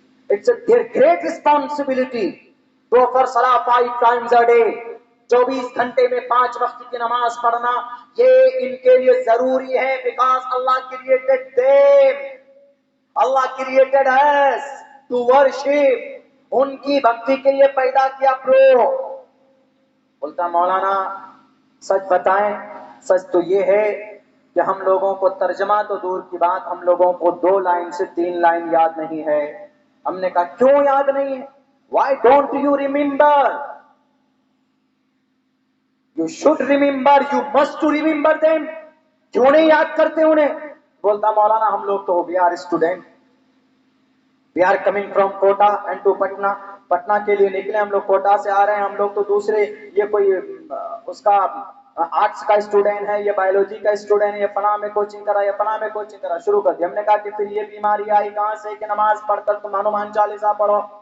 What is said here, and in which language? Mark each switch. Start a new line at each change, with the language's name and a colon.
English: It's their great responsibility to offer salah 5 times a day,
Hindi: 24 घंटे में 5 वक्त की नमाज पढ़ना ये इनके लिए जरूरी है,
English: because Allah created them, Allah created us to worship,
Hindi: उनकी भक्ति के लिए पैदा किया प्रो। बोलता मौलाना सच बताएं, सच तो ये है कि हम लोगों को तर्जमा तो दूर की बात, हम लोगों को 2 लाइन से 3 लाइन याद नहीं है। हमने कहा क्यों याद नहीं है?
English: Why don't you remember? You should remember, you must to remember them.
Hindi: क्यों नहीं याद करते उन्हें? बोलता मौलाना हम लोग तो
English: we are student, we are coming from Kota and to Patna,
Hindi: Patna के लिए निकले हम लोग, कोटा से आ रहे हैं हम लोग, तो दूसरे ये कोई उसका आर्ट्स का स्टूडेंट है, ये बायोलॉजी का स्टूडेंट है, ये फलां में कोचिंग करा, ये फलां में कोचिंग करा, शुरू कर दिया। हमने कहा कि फिर ये बीमारी आई कहां से कि नमाज पढ़कर तुम हनुमान चालीसा पढ़ो।